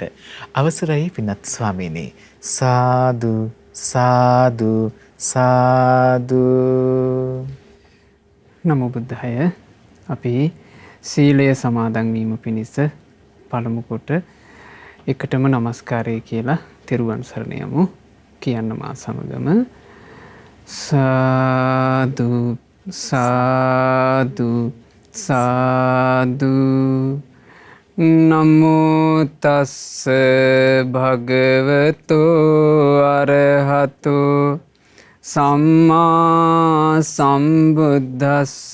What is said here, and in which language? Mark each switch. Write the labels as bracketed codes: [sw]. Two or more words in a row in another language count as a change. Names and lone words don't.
[si] අවසරයි පින්වත් ස්වාමීනි. [pi] සාදු සාදු සාදු. නමෝ බුද්ධාය. [si] අපි සීලය සමාදන් වීම පිණිස පළමු කොට එකටම নমස්කාරය කියලා තෙරුවන් සරණ යමු. කියන්න මා සමගම [pi] සාදු සාදු සාදු. නමෝ තස්ස භගවතෝ අරහතෝ සම්මා සම්බුද්දස්ස.